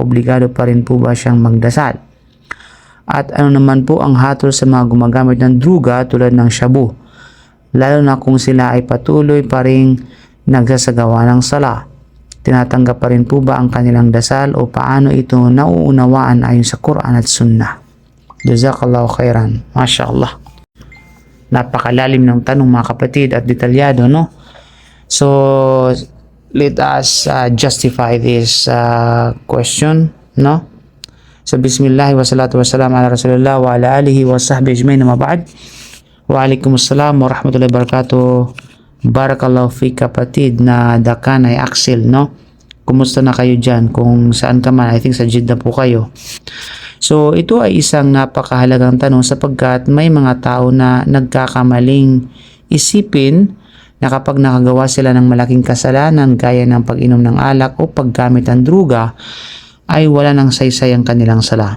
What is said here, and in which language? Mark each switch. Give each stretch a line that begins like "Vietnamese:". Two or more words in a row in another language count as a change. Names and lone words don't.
Filipino: Obligado pa rin po ba siyang magdasal? At ano naman po ang hatol sa mga gumagamit ng druga tulad ng shabu, lalo na kung sila ay patuloy pa rin nagsasagawa ng sala? Tinatanggap pa rin po ba ang kanilang dasal o paano ito nauunawaan ayon sa Quran at Sunnah?
Arabic: جزاك الله خيرا. ما شاء الله.
Filipino: Napakalalim ng tanong mga kapatid at detalyado, no?
English: So, let us justify this question, no? So,
Arabic: بسم الله والصلاة والسلام على رسول الله وعلى آله وصحبه أجمعين، أما بعد. وعليكم السلام ورحمة الله وبركاته. بارك الله في
Filipino: kapatid na Dakanay Axel, no? Kumusta na kayo dyan? Kung saan ka man,
English: I think
Filipino: sa Jeddah po kayo. So, ito ay isang napakahalagang tanong sapagkat may mga tao na nagkakamaling isipin na kapag nakagawa sila ng malaking kasalanan gaya ng pag-inom ng alak o paggamit ng druga, ay wala nang saysay ang kanilang sala.